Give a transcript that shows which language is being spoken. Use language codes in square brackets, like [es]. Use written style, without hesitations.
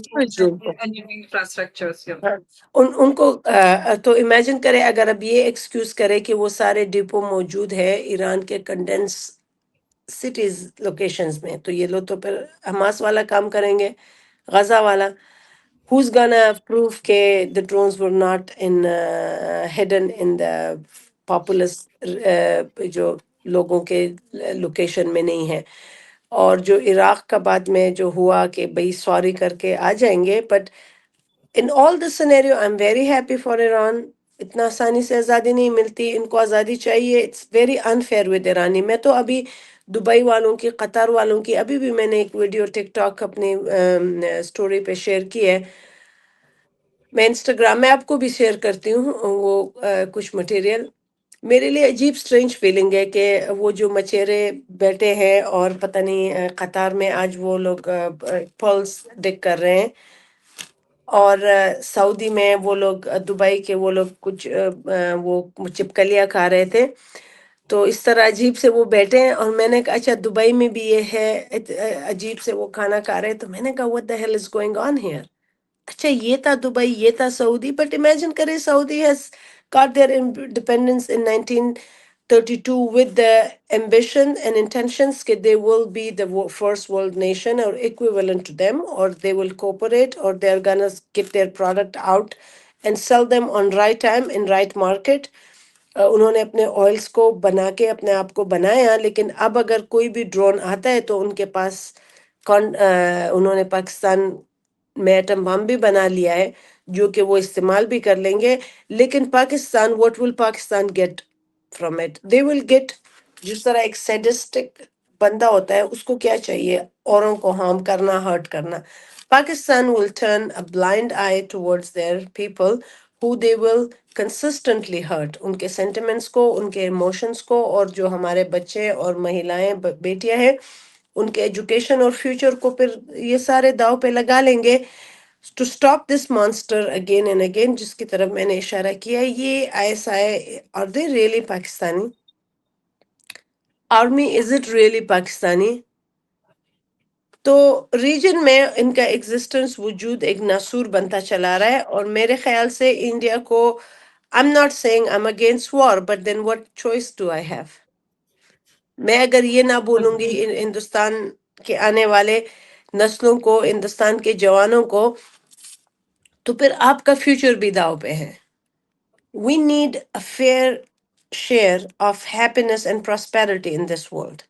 [ur] کیا ہے، اسٹوریج روم کو. [en] the engineering infrastructures, yeah. [ur] ہاں، ان کو تو امیجن کرے اگر اب یہ ایکسکیوز کرے کہ وہ سارے ڈپو موجود ہے ایران کے کنڈینس سٹیز لوکیشنز میں، تو یہ لوگ تو پھر حماس والا کام کریں گے، غزہ والا. [en] Who's gonna prove کہ the drones were not hidden in the populous [ur] جو لوگوں کے لوکیشن میں نہیں ہے. اور جو عراق کا بعد میں جو ہوا کہ بھئی سوری کر کے آ جائیں گے، but [en] in all this scenario I'm very happy for Iran. [ur] اتنا آسانی سے آزادی نہیں ملتی، ان کو آزادی چاہیے. [en] It's very unfair with Irani. [ur] میں تو ابھی دبئی والوں کی، قطر والوں کی، ابھی بھی میں نے ایک ویڈیو ٹک ٹاک اپنی سٹوری پہ شیئر کی ہے. میں انسٹاگرام میں آپ کو بھی شیئر کرتی ہوں وہ کچھ مٹیریل. میرے لیے عجیب سٹرینج فیلنگ ہے کہ وہ جو مچیرے بیٹھے ہیں اور پتہ نہیں قطار میں آج وہ لوگ پلس ڈگ کر رہے ہیں، اور سعودی میں وہ لوگ، دبئی کے وہ لوگ کچھ وہ چپکلیاں کھا رہے تھے. تو اس طرح عجیب سے وہ بیٹھے ہیں، اور میں نے کہا اچھا دبئی میں بھی یہ ہے، عجیب سے وہ کھانا کھا رہے ہیں. تو میں نے کہا [en] what the hell is going on here. [ur] اچھا یہ تھا دبئی، یہ تھا سعودی، بٹ امیجن کرے سعودی [en] has got their independence in 1932 with the ambition and intentions کہ they will be the first world nation or equivalent to them, or they will cooperate, or they're gonna get their product out and sell them on right time in right market. [ur] انہوں نے اپنے oils کو بنا کے اپنے آپ کو بنایا، لیکن اب اگر کوئی بھی ڈرون آتا ہے تو ان کے پاس انہوں نے پاکستان میں ایٹم بم بھی بنا لیا ہے جو کہ وہ استعمال بھی کر لیں گے. لیکن Pakistan [en] what will Pakistan get from it? They will get [ur] جس طرح ایک سیڈسٹک بندہ ہوتا ہے اس کو کیا چاہیے، اوروں کو ہارم کرنا، ہرٹ کرنا. [en] Pakistan will turn a blind eye towards their people who they will consistently hurt. [ur] ان کے سینٹیمنٹس کو، ان کے ایموشنس کو، اور جو ہمارے بچے اور مہیلائیں بیٹیاں ہیں ان کے ایجوکیشن اور فیوچر کو پھر یہ سارے داؤ پہ لگا لیں گے. [en] to stop this monster again and again, [ur] جس کی طرف میں نے اشارہ کیا، یہ ISI [en] Are they really Pakistani army, is it really Pakistani? [ur] تو ریجن میں ان کا ایگزسٹنس، وجود ایک ناسور بنتا چلا رہا ہے. اور میرے خیال سے انڈیا کو [en] I'm not saying I'm against war, but then what choice do I have? [ur] میں اگر یہ نہ بولوں گی ہندوستان کے آنے والے نسلوں کو، ہندوستان کے جوانوں کو تو پھر آپ کا فیوچر بھی داؤ پہ ہے. [en] We need a fair share of happiness and prosperity in this world.